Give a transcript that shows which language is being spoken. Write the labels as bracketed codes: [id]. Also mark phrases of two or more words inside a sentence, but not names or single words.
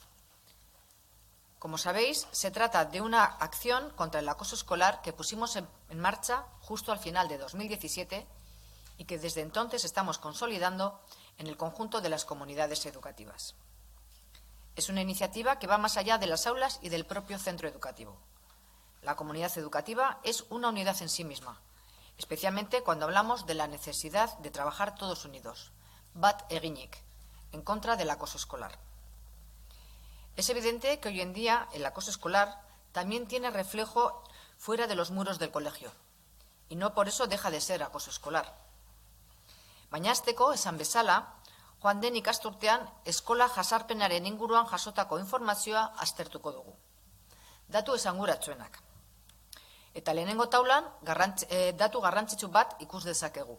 [es] Como sabéis, se trata de una acción contra el acoso escolar que pusimos en marcha justo al final de 2017 y que desde entonces estamos consolidando en el conjunto de las comunidades educativas. Es una iniciativa que va más allá de las aulas y del propio centro educativo. La comunidad educativa es una unidad en sí misma, especialmente cuando hablamos de la necesidad de trabajar todos unidos, [eu] bat eginik, [es] en contra del acoso escolar. Es evidente que hoy en día el acoso escolar también tiene reflejo fuera de los muros del colegio, y no por eso deja de ser acoso escolar. [eu] Baina hasteko, esan bezala, joan den ikasturtean eskola jasarpenaren inguruan jasotako informazioa aztertuko dugu. Datu esanguratsuenak. Eta lehenengo taulan datu garrantzitsu bat ikus dezakegu.